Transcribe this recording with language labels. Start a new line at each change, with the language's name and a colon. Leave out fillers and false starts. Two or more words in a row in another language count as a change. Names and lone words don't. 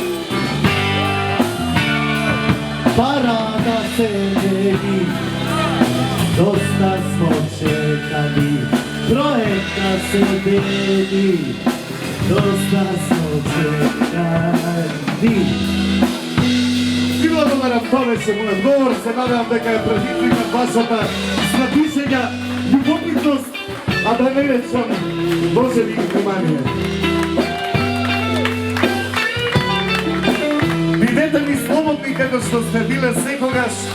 Serbian: Parada se vedi, dosta smo čekali. Projekta se vedi, dosta smo čekali.
Macedonian: Благодарам, тоа беше мојот говор, се надевам дека е предизвикат вашата знатишења, љубовитност, а да не речам Боже ви внимание. Бидете ми слободни како што сте биле секогаш.